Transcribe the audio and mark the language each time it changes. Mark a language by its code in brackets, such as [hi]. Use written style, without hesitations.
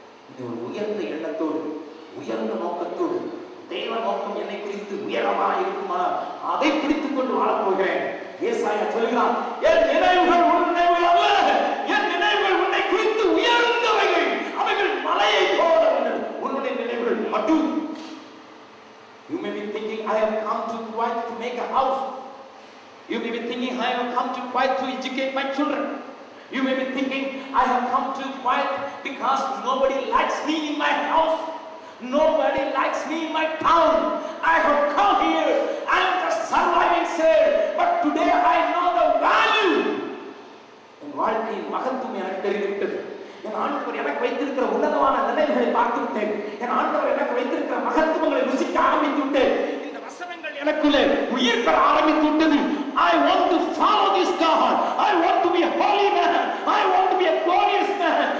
[ta] இது ஒரு உயர்ந்த எண்ணத்தோடு, உயர்ந்த நோக்கத்தோடு, தேவ நோக்கம் என்னை குறித்து உயரமாக இருக்குமா அதை பிடித்துக் கொண்டு வாழப்போகிறேன். ஏசாயா சொல்கிறான், என் நினைவுகள் உன் நினைவுகள் அல்ல, என் நினைவுகள் உன்னை குறித்து உயர்ந்தவைகள், அவைகள் மலையை போல உன்னுடைய நினைவுகள் மட்டும். [en] You may be thinking, I have come to Kuwait to make a house. You may be thinking, I have come to Kuwait to educate my children. You may be thinking, I have come to Kuwait because nobody likes me in my house. Nobody likes me in my town. I have come here. I am just surviving saved. But today I know the value. [ta] என் வாழ்க்கையின் மகத்துவம் எனக்கு தெரிந்துவிட்டது. என் ஆண்டவர் எனக்கு வைத்திருக்கிற உன்னதமான நிலைகளை பார்த்து விட்டேன். என் ஆண்டவர் எனக்கு வைத்திருக்கிற மகத்துவங்களை ருசிக்க ஆரம்பித்து விட்டேன். இந்த வசனங்கள் எனக்குள்ளே உயிர் பெற ஆரம்பித்து விட்டது. [en] I want to follow this God. I want to be a holy man. I want to be a glorious man.